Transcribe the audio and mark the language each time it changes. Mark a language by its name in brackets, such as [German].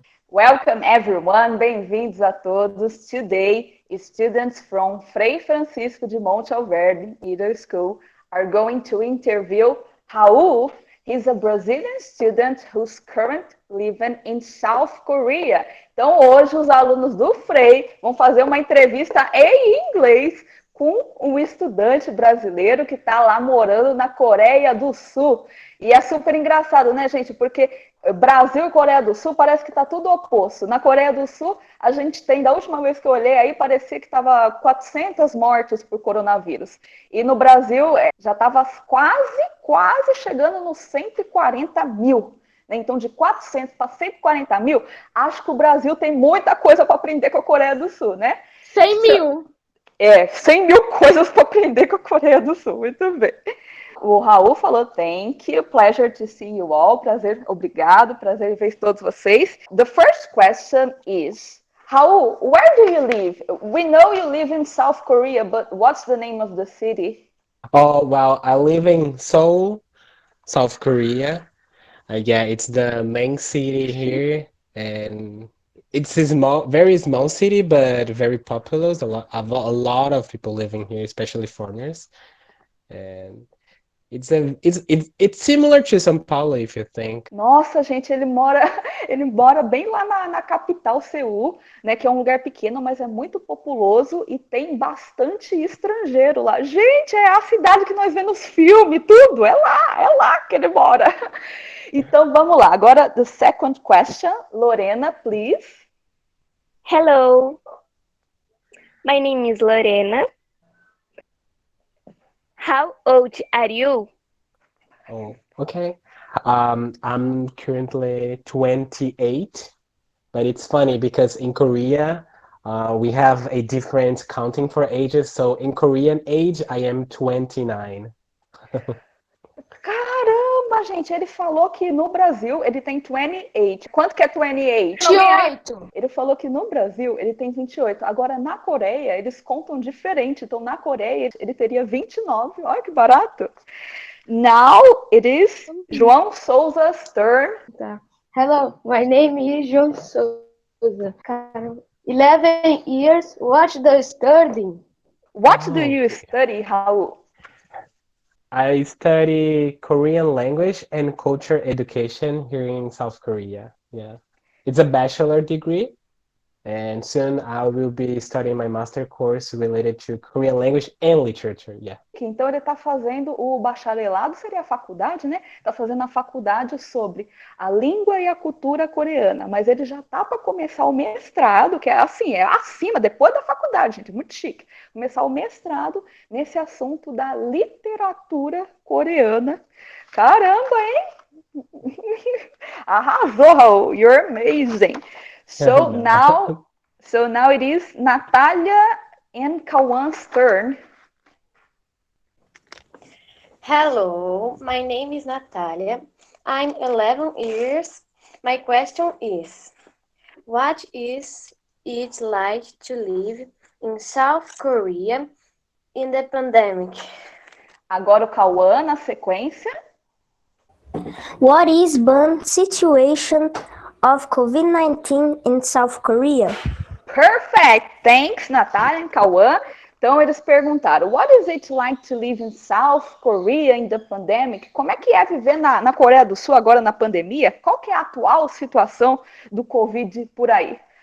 [English] Welcome everyone, [Portuguese] bem-vindos a todos. [English] Today, students from Frei Francisco de Mont Alverne Middle School are going to interview Raul. He's a Brazilian student who's currently living in South Korea. [Portuguese] Então, hoje, os alunos do Frei vão fazer uma entrevista em inglês com um estudante brasileiro que está lá morando na Coreia do Sul. E é super engraçado, né, gente? Porque Brasil e Coreia do Sul parece que está tudo oposto. Na Coreia do Sul, a gente tem, da última vez que eu olhei aí, parecia que estava 400 mortes por coronavírus. E no Brasil, já estava quase chegando nos 140 mil. Então, de 400 para 140 mil, acho que o Brasil tem muita coisa para aprender com a Coreia do Sul, né? 100 mil! 100 mil coisas para aprender com a Coreia do Sul, muito bem. O Raul falou, [English] thank you, pleasure to see you all, [Portuguese] prazer, obrigado, prazer em ver todos vocês. [English] The first question is, Raul, where do you live? We know you live in South Korea, but what's the name of the city? Oh, well, I live in Seoul, South Korea. Yeah, it's the main city here, and it's a very small city, but very populous. A lot of people living here, especially foreigners. And it's similar to São Paulo, if you think. [Portuguese] Nossa, gente, ele mora bem lá na capital, Seul, né, que é um lugar pequeno, mas é muito populoso e tem bastante estrangeiro lá. Gente, é a cidade que nós vemos nos filmes, tudo, é lá que ele mora. Então, vamos lá. Agora, [English] the second question, Lorena, please. Hello, my name is Lorena. How old are you? Oh, okay. I'm currently 28, but it's funny because in Korea, we have a different counting for ages. So in Korean age, I am 29. [Portuguese] Caramba, gente, ele falou que no Brasil ele tem 28. Quanto que é 28? 28! Ele falou que no Brasil ele tem 28. Agora, na Coreia, eles contam diferente. Então, na Coreia, ele teria 29. Olha que barato. [English] Now, it is João Souza's turn. Hello, my name is João Souza. 11 years, what do you study? What do you study, Raul? I study Korean language and culture education here in South Korea. Yeah, it's a bachelor degree, and soon I will be studying my master course related to Korean language and literature. Yeah. [Portuguese] Então ele está fazendo o bacharelado, seria a faculdade, né? Está fazendo a faculdade sobre a língua e a cultura coreana, mas ele já está para começar o mestrado, que é assim, é acima, depois da faculdade, gente, muito chique. Começar o mestrado nesse assunto da literatura coreana. Caramba, hein? Arrasou, [English] Raul, you're amazing. So now it is Natalia and Kawan's turn. Hello, my name is Natalia. I'm 11 years. My question is, what is it like to live in South Korea in the pandemic? [Portuguese] Agora o Cauã na sequência. [English] What is the situation of COVID-19 in South Korea? Perfect! Thanks, Natália e Cauã. [Portuguese] Então, eles perguntaram, [English] what is it like to live in South Korea in the pandemic? [Portuguese] Como é que é viver na Coreia do Sul agora na pandemia? Qual que é a atual situação do Covid por aí?